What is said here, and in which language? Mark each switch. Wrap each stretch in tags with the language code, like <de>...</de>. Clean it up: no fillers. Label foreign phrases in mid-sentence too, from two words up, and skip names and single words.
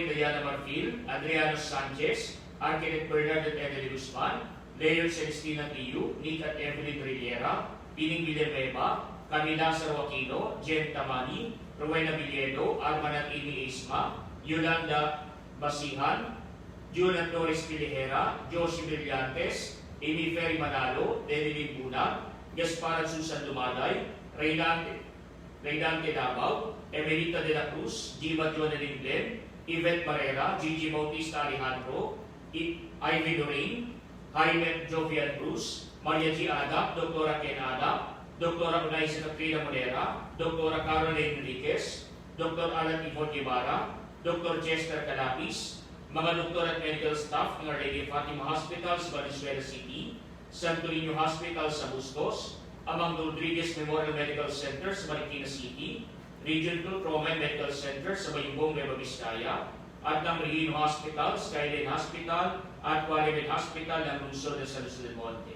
<tl>Diana Marfil, Adriano Sanchez, Architect Bernard at Emily Guzman, Leon Celestina Tiyu, Nick at Evelyn Rivera, Pining Villanueva, Camila Sarwakino, Jen Tamani, Rowena Villedo, Arman at Amy Isma, Yolanda Basihan, June at Doris Pilihera, Josie Brillantes, Amy Ferry Manalo, Denny Buna, Gaspar at Susan Dumaday, Reynante Davao, Emerita de la Cruz, Jiva Jonelyn Glenn, Yvette Barrera, Gigi Bautista Alejandro, Ivy Lorraine, Jaime Jovial Cruz, Maria G. Ada, Dr. Ken Ada, Dr. Unaisa Catrina Monera, Dr. Caroline Enriquez, Dr. Alan Ivon Guevara, Dr. Chester Calapis, mga doktor at</tl> <en>medical staff</en> <tl>ng Our Lady of Fatima Hospital sa Valenzuela City, Santo Niño Hospital sa Bustos, Amang Rodriguez Memorial Medical Center sa Marikina City, Region 2 Trauma and Medical Center sa Bayumbong, Nueva Vizcaya, at ng Regino Hospital, Skyline Hospital, at Qualimed Hospital ng lungsod ng San Luis del Monte.</tl>